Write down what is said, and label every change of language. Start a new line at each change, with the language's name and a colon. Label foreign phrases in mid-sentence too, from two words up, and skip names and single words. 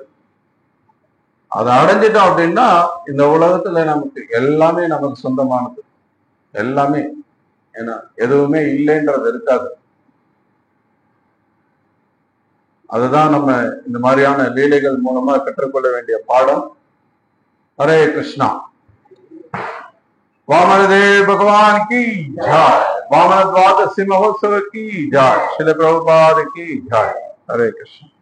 Tamil: அதை அடைஞ்சிட்டோம் அப்படின்னா இந்த உலகத்துல நமக்கு எல்லாமே நமக்கு சொந்தமானது, எல்லாமே. ஏன்னா எதுவுமே இல்லைன்றது இருக்காது. அதுதான் நம்ம இந்த மாதிரியான லீலைகள் மூலமா கற்றுக்கொள்ள வேண்டிய பாடம். ஹரே கிருஷ்ணா.
Hindi: वामनदेव भगवान की जय, वामन द्वादशी महोत्सव की जय, श्रील प्रभुपाद की जय। हरे कृष्ण।